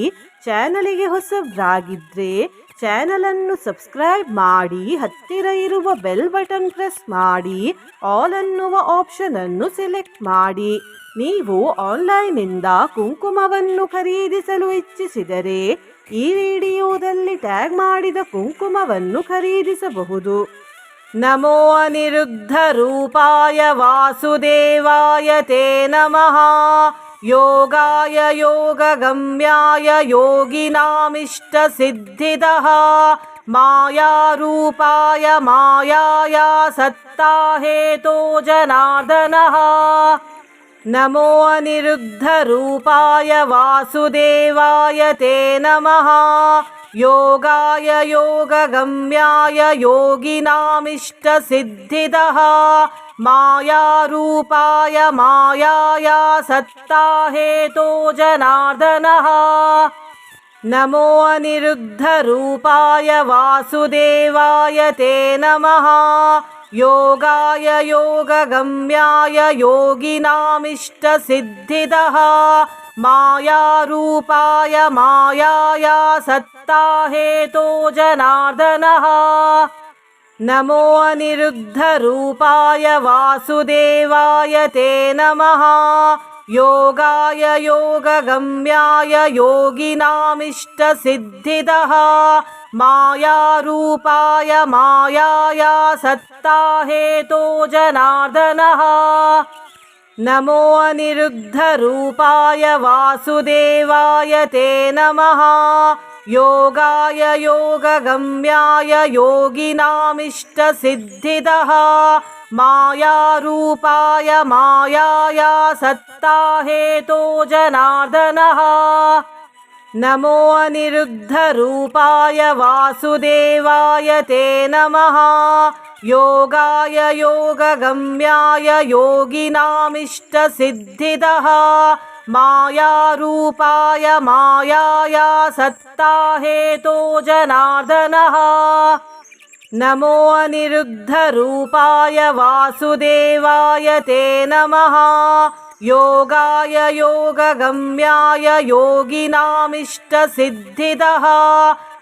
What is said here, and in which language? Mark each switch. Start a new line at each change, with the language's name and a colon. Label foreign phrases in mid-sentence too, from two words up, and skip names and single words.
Kannada: ಚಾನಲಿಗೆ ಹೊಸಬ್ರಾಗಿದ್ರೆ ಚಾನಲನ್ನು ಸಬ್ಸ್ಕ್ರೈಬ್ ಮಾಡಿ, ಹತ್ತಿರ ಇರುವ
English: bell button press
Kannada: ಮಾಡಿ, ಆಲ್ ಅನ್ನುವ ಆಪ್ಷನ್ ಅನ್ನು ಸೆಲೆಕ್ಟ್ ಮಾಡಿ. ನೀವು ಆನ್ಲೈನ್ನಿಂದ ಕುಂಕುಮವನ್ನು ಖರೀದಿಸಲು ಇಚ್ಛಿಸಿದರೆ ಈ ವಿಡಿಯೋದಲ್ಲಿ ಟ್ಯಾಗ್ ಮಾಡಿದ ಕುಂಕುಮವನ್ನು ಖರೀದಿಸಬಹುದು.
Sanskrit: ನಮೋ ಅನಿರುದ್ಧ ರೂಪಾಯ ವಾಸುದೇವಾಯ ತೇ ನಮಃ. ಯೋಗಾಯ ಯೋಗಗಮ್ಯಾಯ ಯೋಗಿನಾಮಿಷ್ಟ ಸಿದ್ಧಿದಃ. ಮಾಯಾರೂಪಾಯ ಮಾಯಾಯ ಸತ್ತಾ ಹೇತೋ ಜನಾರ್ದನಃ. ನಮೋ ಅನಿರುದ್ಧ ರೂಪಾಯ ವಾಸುದೇವಾಯ ತೇ ನಮಃ. ಯೋಗಾಯ ಯೋಗಗಮ್ಯಾಯ ಯೋಗಿನಾಮಿಷ್ಟ ಸಿದ್ಧಿದಃ. ಮಾಯಾರೂಪಾಯ ಮಾಯಾಯ ಸತ್ತಾ ಹೇತೋ ಜನಾರ್ದನಃ. ನಮೋ ಅನಿರುದ್ಧ ರೂಪಾಯ ವಾಸುದೇವಾಯ ತೇ ನಮಃ. ಯೋಗಾಯ ಯೋಗಗಮ್ಯಾಯ ಯೋಗಿನಾಮಿಷ್ಟ ಸಿದ್ಧಿದಃ. ಮಾಯಾರೂಪಾಯ ಮಾಯಾಯ ಸತ್ತಾ ಹೇತೋ ಜನಾರ್ದನಃ. ನಮೋ ಅನಿರುದ್ಧ ರೂಪಾಯ ವಾಸುದೇವಾಯ ತೇ ನಮಃ. ಯೋಗಾಯ ಯೋಗಗಮ್ಯಾಯ ಯೋಗಿನಾಮಿಷ್ಟ ಸಿದ್ಧಿದಃ. ಮಾಯಾರೂಪಾಯ ಮಾಯಾಯ ಸತ್ತಾ ಹೇತೋ ಜನಾರ್ದನಃ. ನಮೋ ಅನಿರುದ್ಧ ರೂಪಾಯ ವಾಸುದೇವಾಯ ತೇ ನಮಃ. ಯೋಗಾಯ ಯೋಗಗಮ್ಯಾಯ ಯೋಗಿನಾಮಿಷ್ಟ ಸಿದ್ಧಿದಃ. ಮಾಯಾರೂಪಾಯ ಮಾಯಾಯ ಸತ್ತಾ ಹೇತೋ ಜನಾರ್ದನಃ. ನಮೋ ಅನಿರುದ್ಧ ರೂಪಾಯ ವಾಸುದೇವಾಯ ತೇ ನಮಃ. ಯೋಗಾಯ ಯೋಗಗಮ್ಯಾಯ ಯೋಗಿನಾಮಿಷ್ಟ ಸಿದ್ಧಿದಃ. ಮಾಯಾರೂಪಾಯ ಮಾಯಾಯ ಸತ್ತಾ ಹೇತೋ ಜನಾರ್ದನಃ. ನಮೋ ಅನಿರುದ್ಧ ರೂಪಾಯ ವಾಸುದೇವಾಯ ತೇ ನಮಃ. ಯೋಗಾಯ ಯೋಗಗಮ್ಯಾಯ ಯೋಗಿನಾಮಿಷ್ಟ ಸಿದ್ಧಿದಃ.